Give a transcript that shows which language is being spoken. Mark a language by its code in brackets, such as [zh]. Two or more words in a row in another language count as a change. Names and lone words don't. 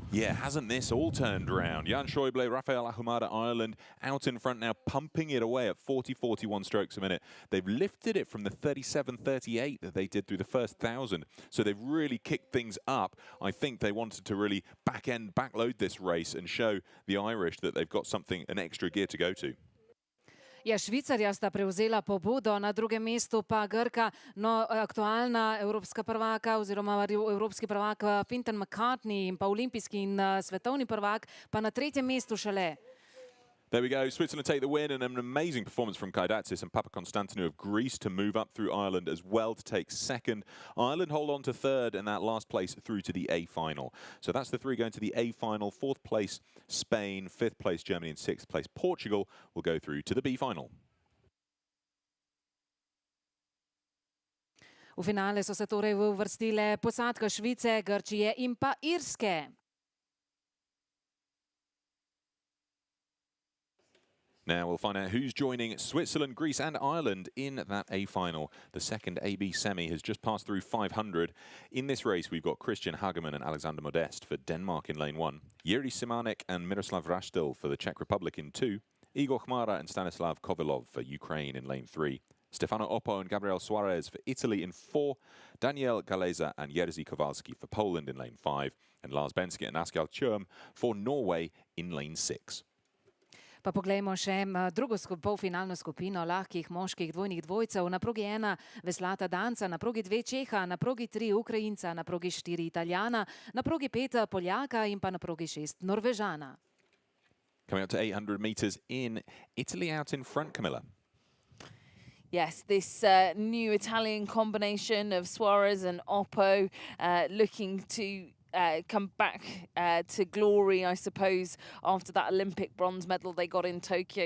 [en] Yeah, hasn't this all turned around? Jan Schäuble, Rafael Ahumada, Ireland out in front now, pumping it away at 40-41 strokes a minute. They've lifted it from the 37-38 that they did through the first 1,000, so they've really kicked things up. I think they wanted to really backload this race and show the Irish that they've got an extra gear to go to. [sl] Ja, Švicarja sta prevzela pobudo, na drugem mestu pa Grka, no aktualna evropska prvaka oziroma evropski prvak Fintan McCarthy in pa olimpijski in svetovni prvak pa na tretjem mestu šele. [en] There we go. Switzerland take the win, and an amazing performance from Kaidatsis and Papakonstantinou of Greece to move up through Ireland as well to take second. Ireland hold on to third and that last place through to the A final. So that's the 3 going to the A final. 4th place Spain, 5th place Germany and 6th place Portugal will go through to the B final. [sl] V finale so se torej uvrstile posadka Švice, Grčije in pa Irske. [en] Now we'll find out who's joining Switzerland, Greece and Ireland in that A final. The second AB semi has just passed through 500. In this race, we've got Christian Hagemann and Alexander Modest for Denmark in lane 1, Jiří Simanek and Miroslav Rastil for the Czech Republic in 2, Igor Chmara and Stanislav Kovilov for Ukraine in lane 3, Stefano Oppo and Gabriel Suarez for Italy in 4, Daniel Galeza and Jerzy Kowalski for Poland in lane 5, and Lars Benske and Askjal Tjurm for Norway in lane 6. [sl] Pa poglejmo še drugo polfinalno skupino lahkih moških dvojnih dvojcev. Na progi 1 veslata Danca, na progi 2 Čeha, na progi 3 Ukrajinca, na progi 4 Italijana, na progi 5 Poljaka in pa na progi 6 Norvežana. [en] Coming up to 800 metres in Italy out in front, Camilla. Yes, this new Italian combination of Suarez and Oppo looking to come back to glory, I suppose, after that Olympic bronze medal they got in Tokyo.